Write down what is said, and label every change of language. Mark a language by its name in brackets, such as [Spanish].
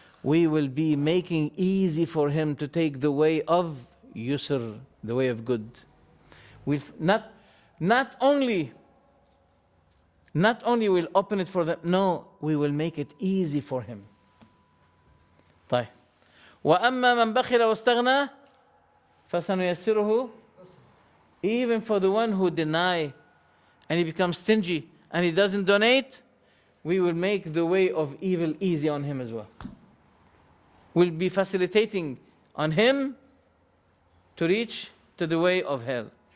[English] we will be making easy for him to take the way of yusr, the way of good. We'll not only we'll open it for them, no, we will make it easy for him. [Arabic] طيب. وأما من بخل واستغنى فسنيسره. [English] Even for the one who deny and he becomes stingy and he doesn't donate, we will make the way of evil easy on him as well. We'll be facilitating on him to reach to the way of hell.